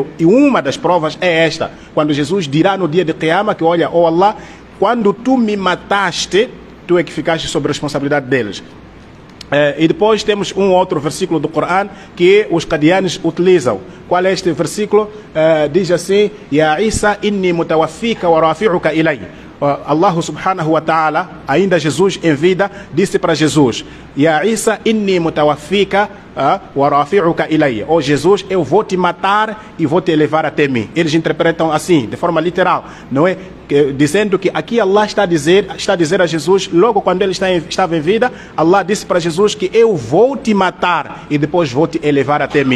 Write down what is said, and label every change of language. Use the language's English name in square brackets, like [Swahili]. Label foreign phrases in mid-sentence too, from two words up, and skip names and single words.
[Portuguese] E uma das provas é esta, quando Jesus dirá no dia de Qiyamah que, olha, oh Allah, quando tu me mataste, tu é que ficaste sob a responsabilidade deles. E depois temos um outro versículo do Corão que os Qadianis utilizam. Qual é este versículo? Diz assim: [Arabic] يا عيسى إني متوفيك ورافعك إلي. الله سبحانه وتعالى, [Portuguese] ainda Jesus em vida, disse para Jesus: [Arabic] يا عيسى إني متوفيك ورافعك إلي. [Portuguese] Oh Jesus, eu vou te matar e vou te elevar até mim. Eles interpretam assim, de forma literal, não é? Dizendo que aqui Allah está a dizer a Jesus, logo quando ele estava em vida, Allah disse para Jesus que eu vou te matar e depois vou te elevar até mim.